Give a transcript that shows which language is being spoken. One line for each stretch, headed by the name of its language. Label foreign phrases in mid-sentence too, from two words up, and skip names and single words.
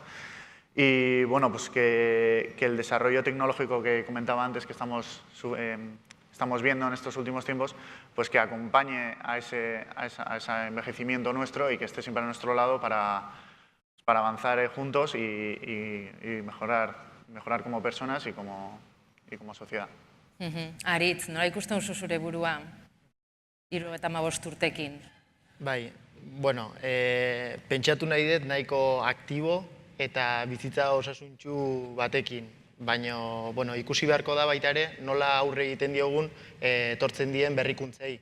Spanish: Y bueno, pues que el desarrollo tecnológico que comentaba antes que estamos viendo en estos últimos tiempos, pues que acompañe a ese envejecimiento nuestro y que esté siempre a nuestro lado para avanzar juntos y mejorar como personas y como sociedad.
Basque: Aritz, nola ikusten duzu zure burua 75 urtekin? Bai, bueno, pentsatu nahi dut nahiko aktibo eta bizitza osasuntxu batekin, baina bueno, ikusi beharko da baita ere nola aurre egiten diogun etortzen dien berrikuntzei.